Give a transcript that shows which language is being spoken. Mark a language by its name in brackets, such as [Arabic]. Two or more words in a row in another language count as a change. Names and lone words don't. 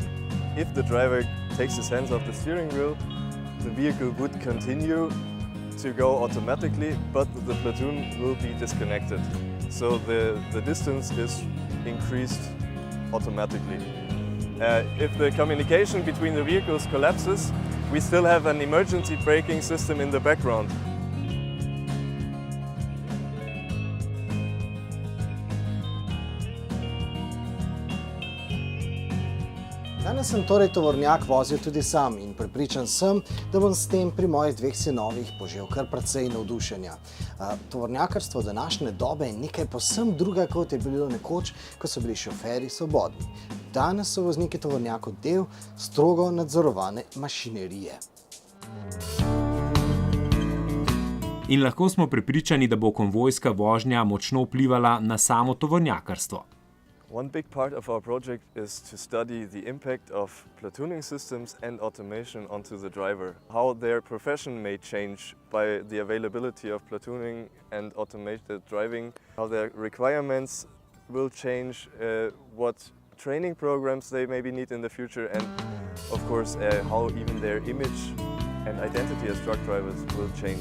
[English] If the driver takes his hands off the steering wheel, the vehicle would continue to go automatically, but the platoon will be disconnected. So the distance is increased automatically. If the communication between the vehicles collapses, we still have an emergency braking system in the background. [Slovenian] Danes sem torej tovornjak vozil tudi sam in prepričan sem, da bom s tem pri mojih dveh sinovih požel kar precej navdušenja. Tovornjakarstvo današnje dobe je nekaj povsem druga, kot je bilo nekoč, ko so bili šoferji svobodni. Danes so vozniki tovornjakov del strogo nadzorovane mašinerije. In lahko smo prepričani, da bo konvojska vožnja močno vplivala na samo tovornjakarstvo. [English] One big part of our project is to study the impact of platooning systems and automation onto the driver. How their profession may change by the availability of platooning and automated driving. How their requirements will change, what training programs they maybe need in the future, and of course how even their image and identity as truck drivers will change.